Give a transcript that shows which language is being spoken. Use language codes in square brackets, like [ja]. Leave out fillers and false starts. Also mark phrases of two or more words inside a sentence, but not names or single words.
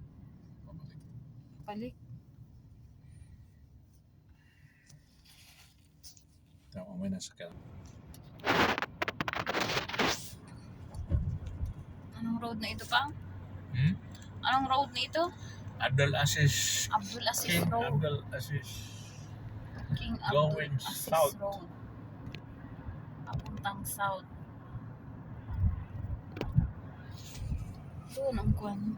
[tl] Pabalik. Balik. Tama, may nasakyan. Anong road na ito, Pang? Hmm? Anong road na ito? Abdul Aziz. Abdul Aziz King Road. Abdul Aziz. King Abdul [en] Going Aziz south. Road. [tl] Papuntang south. Doon ang kwan.